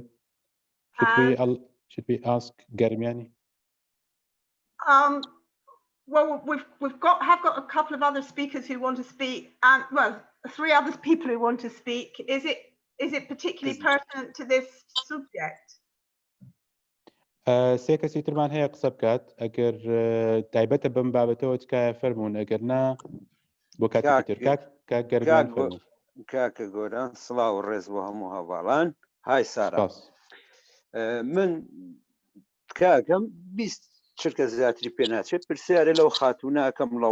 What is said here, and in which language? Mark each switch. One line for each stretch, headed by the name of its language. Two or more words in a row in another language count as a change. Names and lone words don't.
English: Should we ask Garmiani? Well, we've got a couple of other speakers who want to speak, and well, 3 other people who want to speak. Is it particularly pertinent to this subject?
Central Kurdish: سێکەسی ترمان هەیە قسە بکات ئەگەر تایبەتە بەم بابەتەوە تکایە فەرمونون ئەگەر نا بۆ کاتی تر کاک گەرمیان فەرموون کاکە گۆران سڵاو و ڕێز بۆ هەموو هەواڵان های سارا من کاکەم 20 چرکە زیاتری پێ ناچێت پرسیارە لەو خاتووناکەم لە